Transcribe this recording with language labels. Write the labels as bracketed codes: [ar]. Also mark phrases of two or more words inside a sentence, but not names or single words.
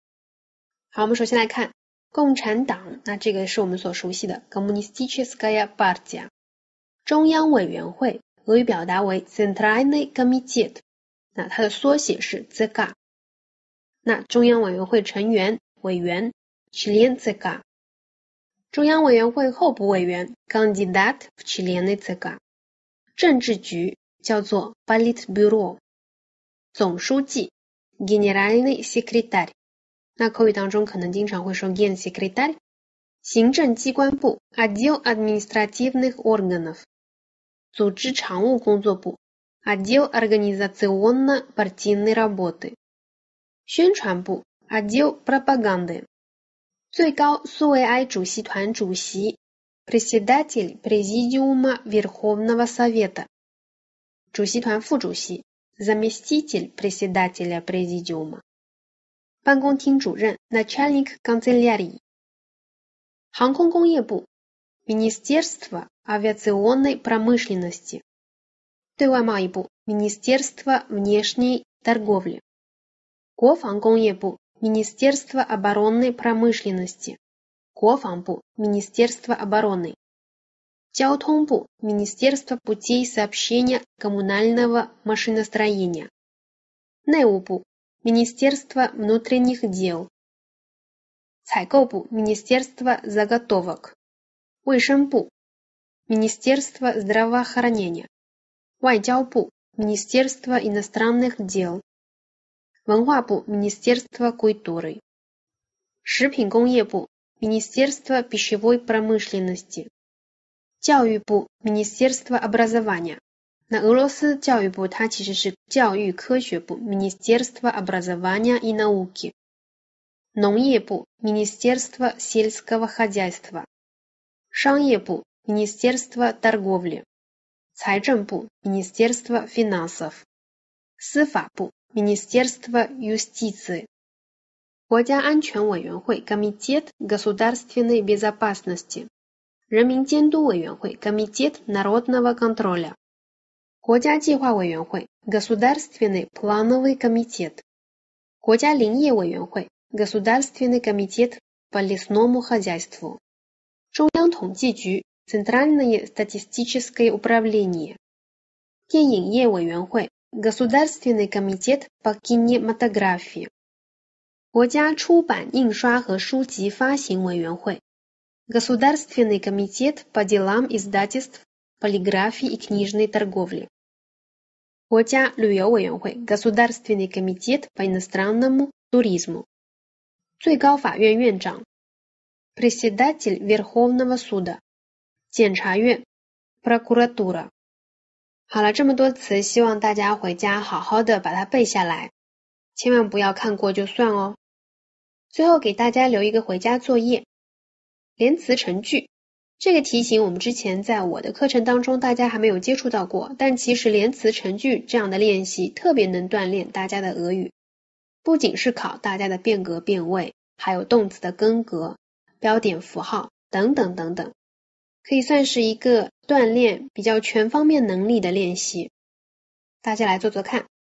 [zh] 好，我们首先来看共产党，那这个是我们所熟悉的 [ru] Коммунистическая партия。 [zh] 中央委员会，俄语表达为 [ru] Центральный комитет， [zh] 那它的缩写是 ЦК。那中央委员会成员委员 [ru] член ЦК。 [zh] 中央委员会候补委员 [ru] кандидат в члены ЦК。 [zh] 政治局叫做 Политбюро。总书记 [ru] Генеральный секретарь。 [zh] 那口语当中可能经常会说 Генсекретарь。行政机关部 [ru] Отдел административных органов。 [zh] 组织常务工作部 [ru] Отдел организационно-партийной работы。 [zh] 宣传部 [ru] Отдел пропаганды。 [zh] 最高苏维埃主席团主席 [ru] Председатель Президиума Верховного Совета。 [zh] 主席团副主席 [ru] Заместитель председателя Президиума。 [zh] 办公厅主任 [ru] Начальник канцелярии。 [zh] 航空工业部 [ru] Министерство авиационной промышленности。 [zh] 对外贸易部 [ru] Министерство внешней торговли。 [zh] 国防工业部 [ru] Министерство оборонной промышленности。 [zh] 国防部 [ru] Министерство обороны。 [zh] 交通部 [ru] Министерство путей сообщения коммунального машиностроения。 [zh] 内务部 [ru] Министерство внутренних дел。 [zh] 采购部 [ru] Министерство заготовок。 [zh] 卫生部 [ru] Министерство здравоохранения。 [zh] 外交部 [ru] Министерство иностранных дел。 [zh] 文化部 [ru] Министерство культуры。 [zh] 食品工业部 [ru] Министерство пищевой промышленности。 [zh] 教育部 [ru] Министерство образования。 [zh] 那俄罗斯教育部它其实是教育科学部 [ru] Министерство образования и науки。 [zh] 农业部 [ru] Министерство сельского хозяйства。 [zh] 商业部 [ru] Министерство торговли。 [zh] 财政部 [ru] Министерство финансов。 [zh] 司法部 [ru] Министерство юстиции。 [zh] 国家安全委员会 [ru] Комитет государственной безопасности。 [zh] 人民监督委员会 [ru] Комитет народного контроля。 [zh] 国家计划委员会 [ru] Государственный плановый комитет。 [zh] 国家林业委员会 [ru] Государственный комитет по лесному хозяйству。 [zh] 中央统计局 [ru] Центральное статистическое управление。 [zh] 电影业委员会 [ru] Государственный комитет по кинематографии。 [zh] 国家出版印刷和书籍发行委员会 [ru] Государственный комитет по делам издательств, полиграфии и книжной торговли。 [zh] 国家旅游委员会 [ru] Государственный комитет по иностранному туризму。 [zh] 最高法院院长 [ru] Председатель Верховного суда。 [zh] 检察院 Прокуратура。好了，这么多词，希望大家回家好好的把它背下来，千万不要看过就算哦。最后给大家留一个回家作业。连词成句，这个题型我们之前在我的课程当中大家还没有接触到过，但其实连词成句这样的练习特别能锻炼大家的俄语，不仅是考大家的变格变位，还有动词的根格、标点符号等等等等，可以算是一个锻炼比较全方面能力的练习，大家来做做看。